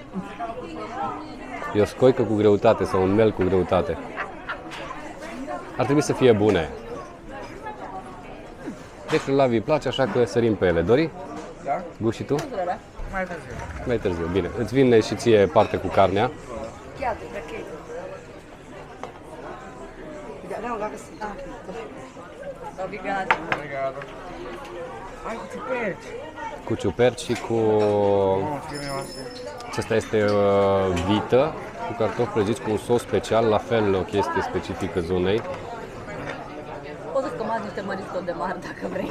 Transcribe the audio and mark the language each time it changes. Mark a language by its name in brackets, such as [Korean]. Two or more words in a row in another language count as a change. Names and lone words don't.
[Romanian] E o scoică cu greutate sau un mel cu greutate. Ar trebui să fie bune. Deci la îi place, așa că sărim pe ele. Dori? Da? Gust și tu? Mai târziu. Mai târziu, bine. Îți vine și ție parte cu carnea. Chiar, ok. Obrigada. Obrigado. Ai cu ciuperci. Cu ciuperci și cu... Acesta este vită cu cartofi prăjiți cu un sos special, la fel o chestie specifică zonei. Poți să-ți comanzi niște măriți de mari dacă vrei.